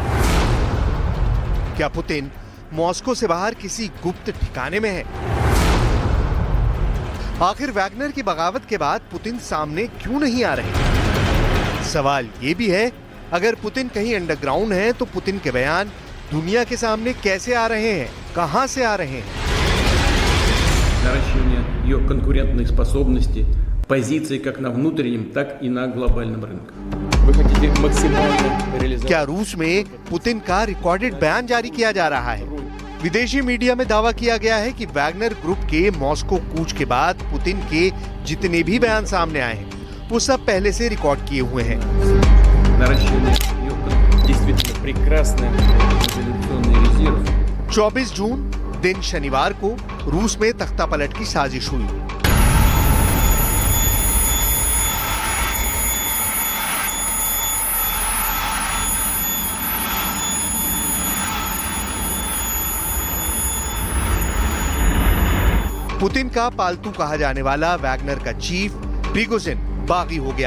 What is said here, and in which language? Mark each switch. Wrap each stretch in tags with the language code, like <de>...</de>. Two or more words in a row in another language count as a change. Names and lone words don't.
<hi>क्या पुतिन मॉस्को से बाहर किसी गुप्त ठिकाने में है? आखिर वैगनर की बगावत के बाद पुतिन सामने क्यों नहीं आ रहे? सवाल यह भी है, अगर पुतिन कहीं अंडरग्राउंड है तो पुतिन के बयान दुनिया के सामने कैसे आ रहे हैं, कहां से आ रहे हैं?</hi> <ru>наращивание ее конкурентной способности, позиции как на внутреннем, так и на глобальном рынке. Вы хотите максимально реализовать?</ru> <hi>क्या रूस में पुतिन का रिकॉर्डेड बयान जारी किया जा रहा है? विदेशी मीडिया में दावा किया गया है कि वैगनर ग्रुप के मॉस्को कूच के बाद पुतिन के जितने भी बयान सामने आए हैं वो सब पहले से रिकॉर्ड किए हुए हैं।</hi> <ru>Наращивание ее действительно прекрасный мобилизационный резерв.</ru> <hi>24 जून दिन शनिवार को रूस में तख्ता पलट की साजिश हुई। पुतिन का पालतू कहा जाने वाला वैगनर का चीफ प्रिगोजिन बागी हो गया।</hi>